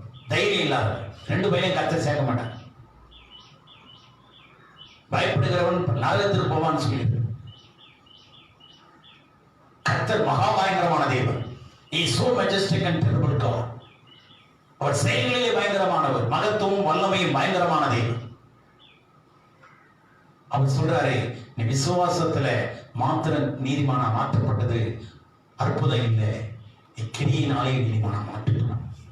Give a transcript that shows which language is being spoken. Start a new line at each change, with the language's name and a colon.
Tamil: தைரியம் இல்லாத ரெண்டு பையனையும் கர்த்தர் சேர்க்க மாட்டாங்க. பயப்படுகிறவன் நரகத்துக்கு போவான்னு சொல்லி, கர்த்தர் மகா பயங்கரமான தேவன்.
English: He is so majestic and terrible God.
Tamil: அவர் செயல்களிலே பயங்கரமானவர், மகத்துவம் வல்லமையும் பயங்கரமான தேவன். அவர் சொல்றாரு, நீ விசுவாசத்துல மாத்திரம் நீதிமானா மாற்றப்பட்டது அற்புதம் இல்லை, கிரியினாலே நீதிமானா மாற்றப்படும்.